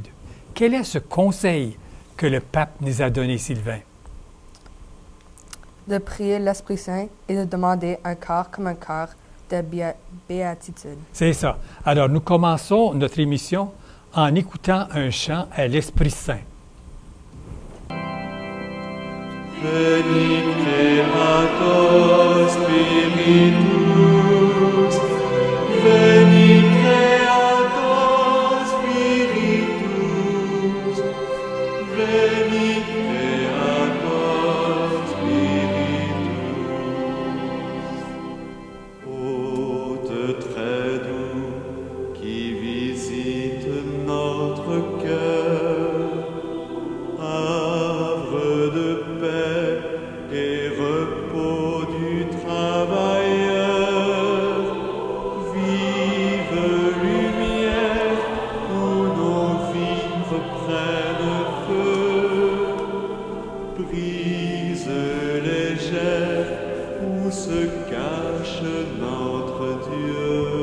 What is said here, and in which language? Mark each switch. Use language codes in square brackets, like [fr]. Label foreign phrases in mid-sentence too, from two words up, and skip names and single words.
[fr] Quel est ce conseil que le pape nous a donné, Sylvain? De prier l'Esprit Saint et de demander un cœur comme un cœur de béatitude. C'est ça. Alors, nous commençons notre émission en écoutant un chant à l'Esprit Saint. [la] Veni Creator Spiritus, Veni Creator Spiritus, Veni Creator Spiritus. [fr] Hôte très doux qui visite notre cœur, havre de paix et repos du travailleur, vive lumière où nos vies reprennent feu, brise légère où se cache notre Dieu.